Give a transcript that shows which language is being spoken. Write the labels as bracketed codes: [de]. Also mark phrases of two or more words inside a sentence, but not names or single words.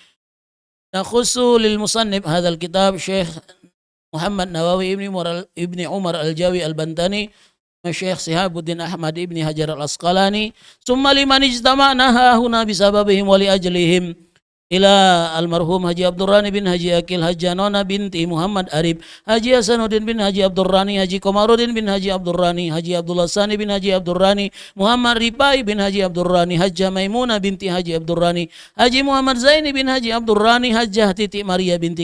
[ar] نخص للمصنف هذا الكتاب شيخ محمد نووي ابن عمر الجاوي البنتاني الشيخ شهاب الدين أحمد ابن حجر الأسقلاني ثم لمن اجتمعنا هنا بسببهم ولأجلهم إلى المرحوم Haji Abdurrani bin Haji Akil Haji Nona binti Muhammad Arif Haji Hasanuddin bin Haji Abdurrani Haji Komarudin bin Haji Abdurrani Haji Abdullah Sani bin Haji Abdurrani Muhammad Ripai bin Haji Abdurrani Haji Maimunah binti Haji Abdurrani Haji Muhammad Zaini bin Haji Abdurrani Haji Titi Maria binti